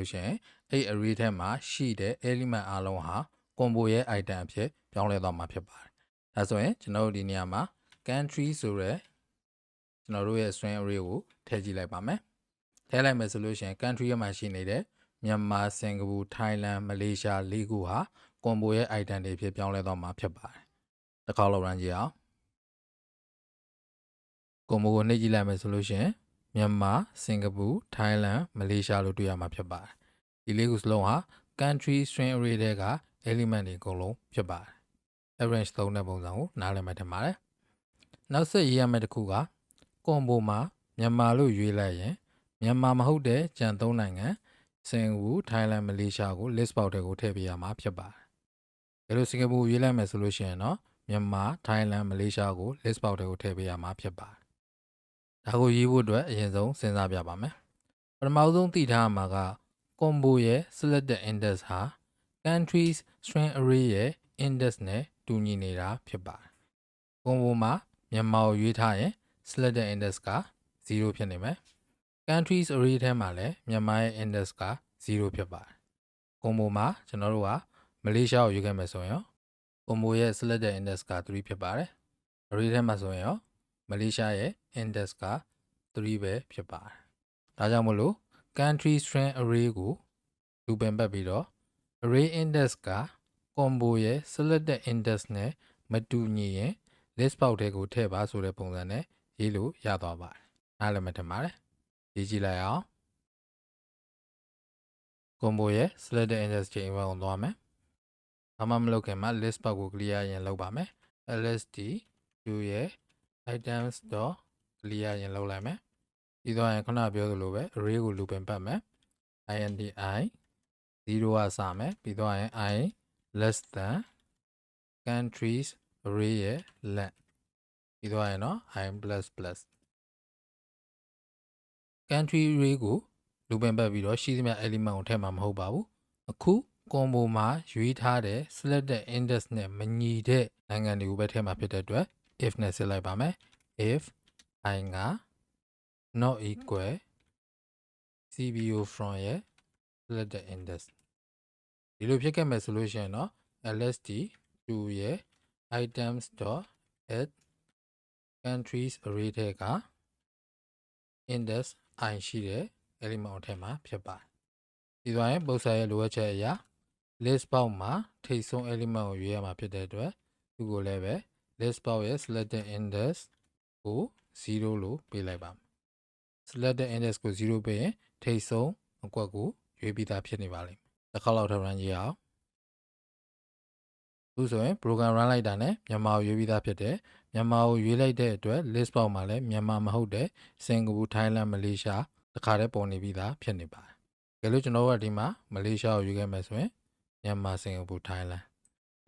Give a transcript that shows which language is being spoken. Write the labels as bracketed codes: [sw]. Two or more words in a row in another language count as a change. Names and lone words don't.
[my] ရှိရင်အဲ့ array ထဲမှာရှိတဲ့ element အားလုံးဟာ combo ရဲ့ item အဖြစ်ပြောင်းလဲသွားမှာဖြစ်ပါတယ်ဒါဆိုရင်ကျွန်တော်တို့ဒီနေရာမှာ country ဆိုတဲ့ကျွန်တော်တို့ရဲ့ [en] string array [my] ကိုထည့်ကြည့်လိုက်ပါမယ်ထည့်လိုက်မယ်ဆိုလို့ရှိရင် country ရဲ့မှာရှိနေတဲ့မြန်မာစင်ကာပူထိုင်းလန်မလေးရှား၄ခုဟာ combo ရဲ့ item တွေဖြစ်ပြောင်းလဲသွားမှာဖြစ်ပါတယ်တစ်ခါလောက်ရမ်းကြည့်အောင် combo ကိုနှိပ်ကြည့်လိုက်မယ်ဆိုလို့ရှိရင်မြန်မာစင်ကာပူထိုင်းလန်မလေးရှားလို့တွေ့ရမှာဖြစ်ပါတယ်ဒီလေးခုစလုံးဟာ [en] country string array [my] တွေက element တွေအကုန်လုံးဖြစ်ပါတယ် arrange သုံးတဲ့ပုံစံကိုနားလည်မှတ်ထင်ပါတယ်နောက်ဆက်ရေးရမယ့်တစ်ခုက combo မှာမြန်မာလို့ရွေးလိုက်ရင်မြန်မာမဟုတ် တဲ့ကြံသုံးနိုင်ငံစင်ကာပူထိုင်းလန်မလေးရှားကို [en] list box [my] တွေကိုထည့်ပေးရမှာဖြစ်ပါတယ်ဒါလို့စင်ကာပူရွေးလိုက်မယ်ဆိုလို့ရှိရင်တော့မြန်မာထိုင်းလန်မလေးရှားကို [en] list box [my] တွေကိုထည့်ပေးရမှာဖြစ်ပါတယ်ဒါကိုရေးဖို့အတွက်အ ရင်ဆုံးစဉ်းစားပြပါမယ်ပထမဆုံးသိထားရမှာက combo ရဲ့ [en] selected index [my] ဟာ [en] countries string array [my] ရဲ့ index နဲ့တူညီနေတာဖြစ်ပါတယ် combo မှာမြန်မာကိုရွေး ထားရင် [en] selected index [my] က0ဖြစ်နေမယ် [en] countries array [my] ထဲမှာလည်းမြန်မာရဲ့ index က0ဖြစ်ပါတယ် combo မှာကျွန်တော်တို့က မလေးရှားကိုရွေးခဲ့မယ်ဆိုရင် combo ရဲ့ [en] selected index [my] က3ဖြစ်ပါတယ် array ထဲမှာဆိုရင်မလေးရှားရဲ့ index က3ပဲဖြစ်ပါတယ်ဒါကြောင့်မလို့ [en] country string array [my] ကိုလူပင်ပတ်ပြီးတော့ [en] array index [my] က combo ရဲ့ [en] selected index [my] နဲ့မတူညီရင် list box တွေကိုထည့်ပါဆိုတဲ့ပုံစံနဲ့ရေးလို့ရသွားပါတယ်နားလည်မှတ်ထင်ပါတယ်ရေးကြည့်လိုက်အောင် combo ရဲ့ [en] selected index [my] ချိန်ဝင်အောင်သွားမယ်ဘာမှမလုပ်ခင်မှာ [en] list box [my] ကို clear ရင်လုပ်ပါမယ် lst2 ရဲ့ items.clear ရင်လုပ်လိုက်မယ်ပြီးတော့ရင်ခုနပြောသလိုပဲ array ကို loop ပတ်မယ် [en] int I [my] 0ကစမယ်ပြီးတော့ရင် [en] I less than countries array [my] ရဲ့ length ပြီးတော့ရင်တော့ [en] I plus plus country array [my] ကို loop ပတ်ပြီးတော့ရှိသမျှ element ကိုထည့်မှာမဟုတ်ပါဘူးအခု combo မှာရွေးထားတဲ့ [en] selected index [my] နဲ့မညီတဲ့နိုင်ငံတွေကိုပဲထည့်မှာဖြစ်တဲ့ အတွက် if နဲ့ဆက်လိုက်ပါမယ် [en] if I [my] က [en] not equal cbo from [my] ရဲ့ [en] selected index [my] ဒီလိုဖြစ်ခဲ့မယ်ဆိုလို့ရှိရင်တော့ lst2 ရဲ့ [en] items.add countries array [my] ထဲက [en] index I [my] ရှိတဲ့ element ကိုထည့်မှာဖြစ်ပါတယ်ဒီသွားရင်ပု္ပ္ပစာရဲ့လိုအပ်ချက်အရာ [en] list box [my] မှာထိပ်ဆုံး element ကိုရွေးရမှာဖြစ်တဲ့အတွက်သူကိုလည်းပဲ [en] list box [my] ရဲ့ [en] selected index [my] ကို0လို့ပေးလိုက်ပါမယ် [en] selected index [my] ကို0ပေးရင်ထိပ်ဆုံးအကွက်ကိုရွေးပြီးသားဖြစ်နေပါလိမ့်မယ်တစ်ခါလောက်ထပ် run ကြည့်အောင် အခုဆိုရင် [en] program run [my] လိုက်တာနဲ့မြန်မာကိုရွေးပြီးသားဖြစ်တယ်မြန်မာကိုရွေးလိုက်တဲ့အတွက် [en] list box [my] မှာလည်းမြန်မာမဟုတ်တဲ့စင်ကာပူထိုင်းလန်မလေးရှား တစ်ခါတည်းပေါ်နေပြီးသားဖြစ်နေပါတယ်တကယ်လို့ကျွန်တော်တို့ကဒီမှာမလေးရှားကိုရွေးခဲ့မယ်ဆိုရင်မြန်မာစင်ကာပူထိုင်းလန်တ